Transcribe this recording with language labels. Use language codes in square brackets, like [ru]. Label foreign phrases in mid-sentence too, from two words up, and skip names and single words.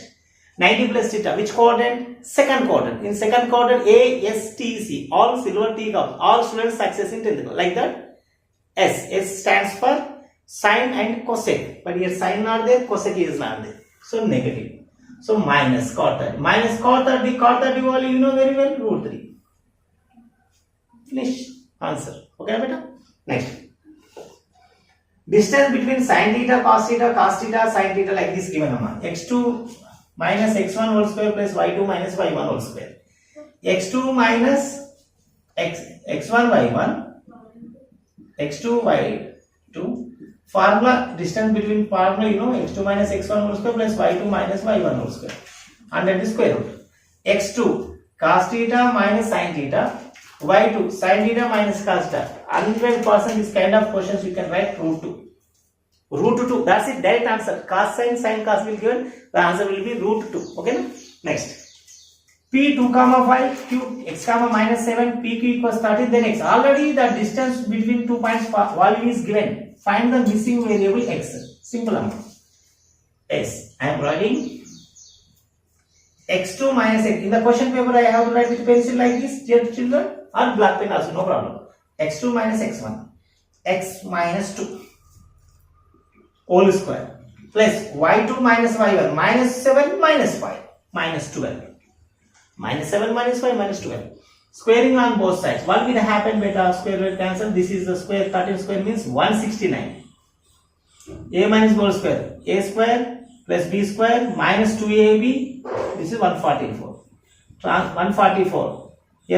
[en] 90 plus theta. Which quadrant? Second quadrant. In second quadrant, A, S, T, C. All silver teacups. All students success in 10th. Like that. S. S stands for sine and cosec. But here sine not there, cosec is not there. So negative. So minus cot 30. Minus cot 30. Cot 30 value you know very well. Root 3. Finish. Answer. Okay, beta? Next. Distance between sin theta, cos theta, sin theta like this given x2 minus x1 whole square plus y2 minus y1 whole square. x2 minus x1 y1, x2 y2. Formula, distance between formula you know, x2 minus x1 whole square plus y2 minus y1 whole square under the square root. x2 cos theta minus sin theta, y2 sin theta minus cos theta. 100% this kind of questions you can write root 2. Root 2, that's it, direct answer. Cos sin cos will given, the answer will be root 2. Okay, next. P 2 comma 5 q x comma minus 7 pq equals 30, then x. Already the distance between 2 points value is given. Find the missing variable x. Simple amount. Yes, I am writing x2 minus x. In the question paper I have to write with pencil like this, dear children, or black pen also, no problem. x2 minus x1, x minus 2 whole square plus y2 minus y1 minus 7 minus 5 minus 12. Minus 7 minus 5 minus 12. Squaring on both sides. What will happen beta? Square root cancel. This is the square. 13 square means 169. A minus whole square. A square plus b square minus 2ab. This is 144. 144. Here 4.